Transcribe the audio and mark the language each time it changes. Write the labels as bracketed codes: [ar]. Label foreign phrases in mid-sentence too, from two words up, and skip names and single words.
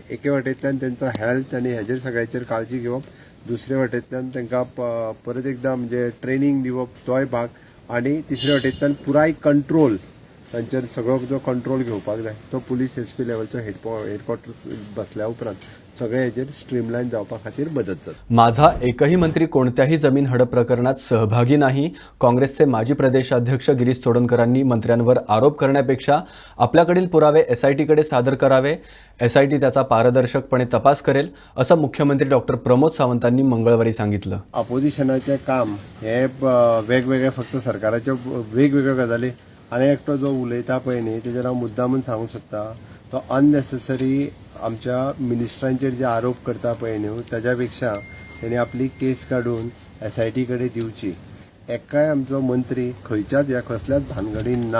[kok] एके वाटेंतल्यान तेंचो हेल्थ आनी हेजेर सगळ्याचेर काळजी घेवप, दुसरे वाटेंतल्यान तांकां परत एकदां म्हणजे ट्रेनिंग दिवप तोय भाग आनी तिसरे वाटेंतल्यान पुराय कंट्रोल तांचेर सगळो जो कंट्रोल घेवपाक जाय तो पुलीस SP लेवलचो हेडक्वॉर्टर्स बसल्या उपरांत सगळे हेजेर स्ट्रीमलायन जावपा खातीर मदत जाता. [mr] माझा एकही मंत्री कोणत्याही जमीन हडप प्रकरणात सहभागी नाही. काँग्रेसचे माजी प्रदेशाध्यक्ष गिरीश चोडणकरांनी मंत्र्यांवर आरोप करण्यापेक्षा आपल्याकडील पुरावे SITकडे सादर करावे. SIT त्याचा पारदर्शकपणे तपास करेल, असं मुख्यमंत्री डॉक्टर प्रमोद सावंतांनी मंगळवारी सांगितलं. [kok] अपोजिशनाचे काम हे वेगवेगळे फक्त सरकाराच्यो वेगवेगळ्यो गजाली आनी एकटो जो उलयता पळय न्ही तेजेर हांव मुद्दामून सांगूं शकता तो अननेसेसरी आमच्या मिनिस्टरांचेर जे आरोप करता पळय न्हू ताज्या पेक्षा तेणी आपली केस काडून SIT कडेन दिवची. एकाय आमचो मंत्री खंयच्याच ह्या कसल्याच भानगडीन ना.